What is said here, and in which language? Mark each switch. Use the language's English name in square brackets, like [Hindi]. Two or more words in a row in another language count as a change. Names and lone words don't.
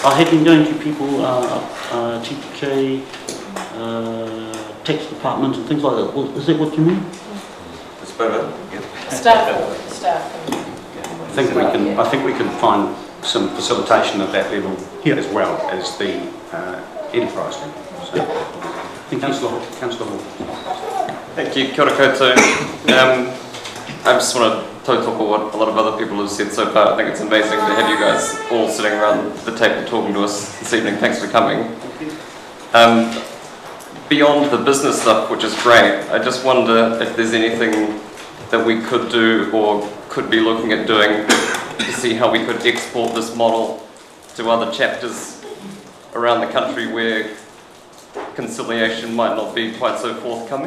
[English] I have been going to people, TPK, tax departments and things like that. Well, is that what you mean? That's about it. Staff. I think we can find some facilitation at that level as well as the enterprise level. So, Councillor Hall. Thank you, [Māori] kia ora koutou. [English] I just want to talk about what a lot of other people have said so far. I think it's amazing to have you guys all sitting around the table talking to us this evening. Thanks for coming. Beyond the business stuff, which is great, I just wonder if there's anything that we could do or could be looking at doing to see how we could export this model to other chapters around the country where conciliation might not be quite so forthcoming.